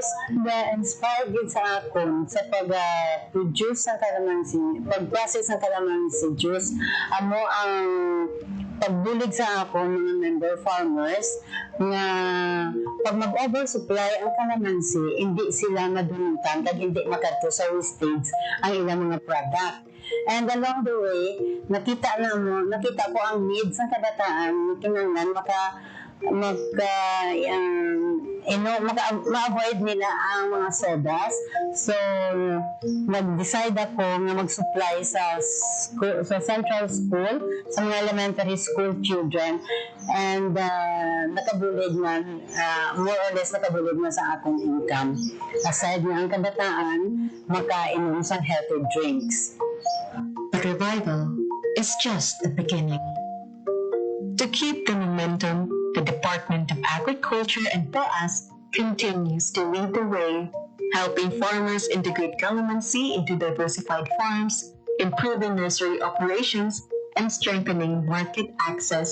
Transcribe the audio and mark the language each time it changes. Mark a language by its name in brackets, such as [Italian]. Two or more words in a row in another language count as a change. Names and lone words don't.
[Hiligaynon] Na-inspired din sa akon sa pag-produce ng kalamansi, pag-process ng kalamansi juice. Amo ang pagbulig sa ako mga [English] member farmers [Hiligaynon] na pag mag-oversupply ang kalamansi, hindi sila madunutan kag hindi makadto sa wastage ang ilang mga product. [English] And along the way, [Hiligaynon] nakita ko ang needs ng kabataan, kinanglan ma-avoid nila ang mga sodas. So, nag-decide ako na mag-supply sa [English] central school, [Hiligaynon] sa mga [English] elementary school children. [Hiligaynon] And nakabulig na, [English] more or less [Hiligaynon] nakabulig na sa akong income. Aside na ang kabataan, makainom sa [English] healthy drinks. But revival is just the beginning. To keep the momentum, the Department of Agriculture and POAS continues to lead the way, helping farmers integrate calamansi into diversified farms, improving nursery operations, and strengthening market access.